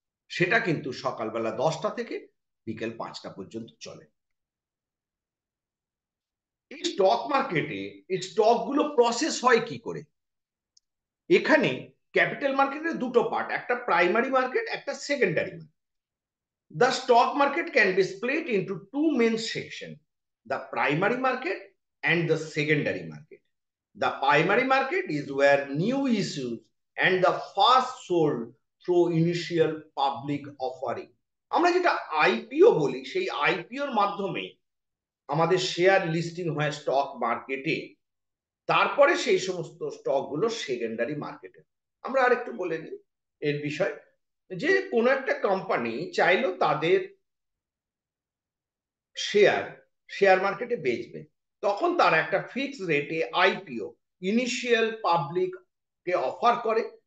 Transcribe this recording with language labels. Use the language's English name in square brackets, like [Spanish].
[Bangla] সেটা কিন্তু সকালবেলা 10টা থেকে বিকেল 5টা পর্যন্ত চলে। এই স্টক মার্কেটে এই স্টক গুলো প্রসেস হয় কি করে? এখানে ক্যাপিটাল মার্কেটের দুটো পার্ট, একটা প্রাইমারি মার্কেট, একটা secondary market. [English] The stock market can be split into two main sections, the primary market and the secondary market. The primary market is where new issues and the first sold through initial public offering, [Bangla] আমরা যেটা IPO বলি, সেই আইপিওর মাধ্যমে আমাদের share listing হয় stock মার্কেটে, তারপরে সেই সমস্ত স্টক গুলো সেকেন্ডারি মার্কেটে। আমরা আরেকটু বলে নিই এর বিষয়, যে কোনো একটা কোম্পানি চাইলো তাদের শেয়ার শেয়ার মার্কেটে বেচবে, তখন তারা একটা ফিক্স রেটে আইপিও, ইনিশিয়াল পাবলিক কে অফার করে।